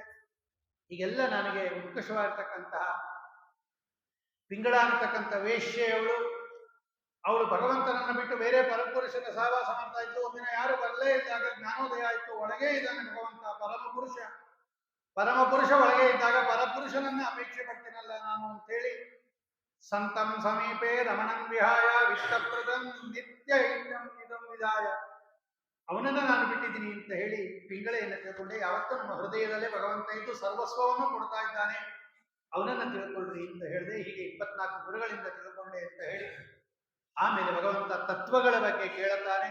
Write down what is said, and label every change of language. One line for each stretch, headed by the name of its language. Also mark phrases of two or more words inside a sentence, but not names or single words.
Kannada: ಈಗೆಲ್ಲ ನನಗೆ ಉತ್ಕೃಷ್ಟವಾಗಿರ್ತಕ್ಕಂತಹ ಪಿಂಗಳ ಅನ್ನತಕ್ಕಂಥ ವೇಶ್ಯೆಯವಳು, ಅವಳು ಭಗವಂತನನ್ನು ಬಿಟ್ಟು ಬೇರೆ ಪರಪುರುಷನ ಸಹವಾಸ ಮಾಡ್ತಾ ಇದ್ದು. ಒಮ್ಮಿನ ಯಾರು ಬರಲೇ ಇದ್ದಾಗ ಜ್ಞಾನೋದಯ ಆಯಿತು, ಒಳಗೆ ಇದ್ದಾನೆ ಭಗವಂತ ಪರಮಪುರುಷ ಒಳಗೆ ಇದ್ದಾಗ ಪರಪುರುಷನನ್ನ ಅಪೇಕ್ಷೆ ಪಡ್ತೀನಲ್ಲ ನಾನು ಅಂತೇಳಿ,
Sanskrit: ಸಂತಂ ಸಮೀಪೆ ರಮಣಂ ವಿಹಾಯ ವಿತ್ತಪ್ರದಂ ನಿತ್ಯ ಇದಂ ವಿಧಾಯ,
Kannada: ಅವನನ್ನ ನಾನು ಬಿಟ್ಟಿದ್ದೀನಿ ಅಂತ ಹೇಳಿ ಪಿಂಗಳೆಯನ್ನು ತಿಳ್ಕೊಂಡೆ. ಯಾವತ್ತೂ ನಮ್ಮ ಹೃದಯದಲ್ಲೇ ಭಗವಂತ ಇದ್ದು ಸರ್ವಸ್ವವನ್ನು ಕೊಡ್ತಾ ಇದ್ದಾನೆ, ಅವನನ್ನ ತಿಳ್ಕೊಳ್ರಿ ಅಂತ ಹೇಳಿದೆ. ಹೀಗೆ 24 ಗುರುಗಳಿಂದ ತಿಳ್ಕೊಂಡೆ ಅಂತ ಹೇಳಿ ಆಮೇಲೆ ಭಗವಂತ ತತ್ವಗಳ ಬಗ್ಗೆ ಕೇಳುತ್ತಾನೆ.